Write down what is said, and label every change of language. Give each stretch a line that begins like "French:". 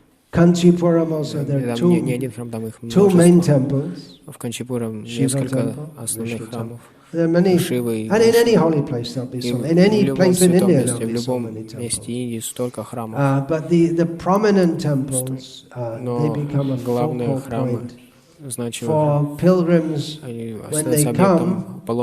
English: Kanchipuram also, there are two main temples.
Russian: В Канчипурам несколько основных храмов.
English: There are many, and in any holy place there'll be so. In any place in India there'll be so many temples. But the prominent temples, they become a focal point for pilgrims when they come.